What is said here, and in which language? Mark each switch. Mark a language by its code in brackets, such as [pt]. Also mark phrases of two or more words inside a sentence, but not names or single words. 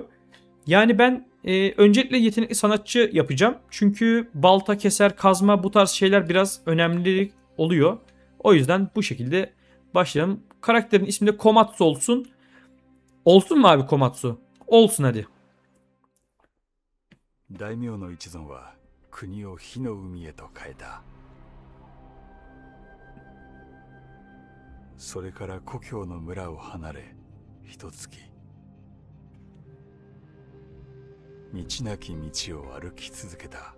[tr] Yani ben öncelikle yetenekli sanatçı yapacağım. Çünkü balta, keser, kazma, bu tarz şeyler biraz önemli oluyor. O yüzden bu şekilde başlayalım. Karakterin ismi de Komatsu olsun. Olsun mu abi Komatsu? Olsun hadi. [ja] 大名の一存は国を火の海へと変えた。それから故郷の村を離れ一月、道なき道を歩き続けた。